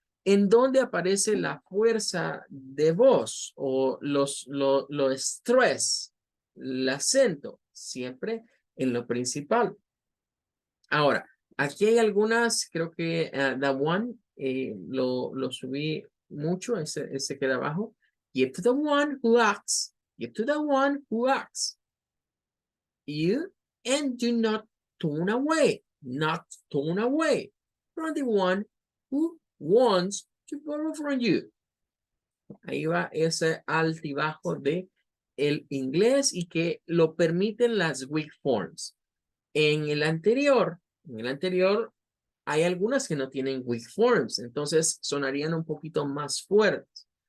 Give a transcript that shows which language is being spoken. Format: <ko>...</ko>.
<es>¿En dónde aparece la fuerza de voz o lo estrés, el acento? Siempre en lo principal. Ahora, aquí hay algunas, creo que the one lo subí mucho, ese queda abajo.</es> <en>Give to the one who acts. Give to the one who acts. You and do not turn away, not turn away from the one who wants to borrow from you.</en> <es>Ahí va ese altibajo de el inglés y que lo permiten las weak forms. En el anterior hay algunas que no tienen weak forms, entonces sonarían un poquito más fuertes.</es>